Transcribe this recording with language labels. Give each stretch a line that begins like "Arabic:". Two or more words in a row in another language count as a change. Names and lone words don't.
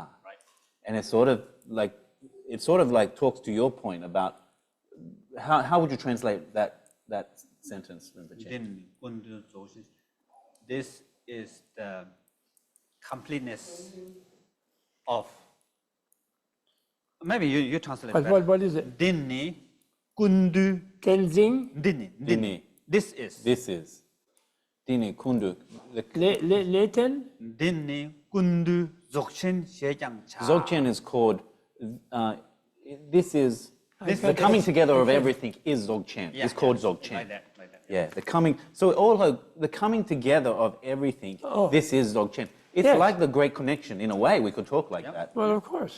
English: And it's sort of like talks to your point about how would you translate that sentence, Rinpoche? This is the completeness of. Maybe you translate. But what is it?
Tibetan: འདི་ནི་ཀུན་འདུས Tenzing? dini.
English: This is.
Tibetan: འདི་ནི་ཀུན་འདུས. Leten? འདི་ནི་ཀུན་འདུས་རྫོགས་ཆེན་ཞེས་ཀྱང་བྱ.
English: Dzogchen is called. This is the coming together of everything is Dzogchen. It's called Dzogchen. Like that. Yeah, the coming together of everything. This is Dzogchen. It's Yes. like the Great Connection in a way. We could talk like that. Well, of course.